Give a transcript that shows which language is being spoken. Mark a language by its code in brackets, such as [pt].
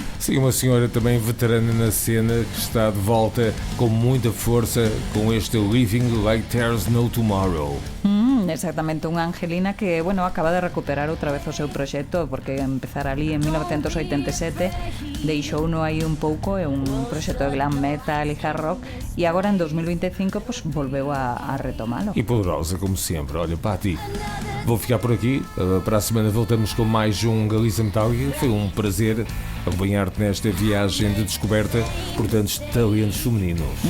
[pt] Sim, uma senhora também veterana na cena que está de volta com muita força com este Living Like There's No Tomorrow. [gl] Exactamente, unha Angelina que, bueno, acaba de recuperar outra vez o seu proxecto porque empezar ali en 1987 deixou no aí un pouco, é un proxecto de glam metal e hard rock e agora en 2025 pues, volveu a retomalo. E poderosa como sempre. [pt] Olha, Pati, vou ficar por aqui. Para a semana voltamos com mais um Galiza Metálica. Foi um prazer acompanhar-te nesta viagem de descoberta por tantos talentos femininos.